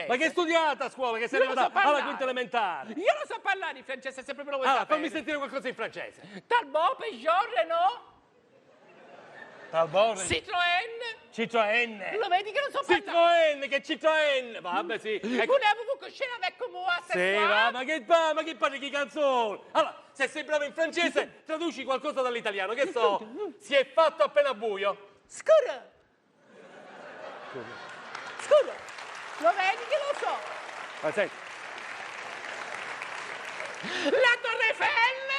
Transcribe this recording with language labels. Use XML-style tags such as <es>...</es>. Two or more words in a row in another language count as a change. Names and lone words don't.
<it>Ma che hai studiato a scuola, che sei Io lo so arrivata alla parlare. quinta elementare? Io lo so parlare il francese, se proprio lo vuoi Allora, sapere. fammi sentire qualcosa in francese. Talbot, Peugeot, Renault, Talbot, Citroën. Citroën. Lo vedi che non so parlare? Citroën, che Citroën. Vabbè, sì.</it> <fr>Voulez-vous vous coucher avec moi ce</fr> <it>Sì,</it> <fr>soir?</fr> <it>va, ma che parli di canzoni? Allora, se sei bravo in francese, traduci qualcosa dall'italiano, che so, si è fatto appena buio. Scusa. Scusa. Lo vedi che lo so? Ma senti. La Torre Eiffel.</it>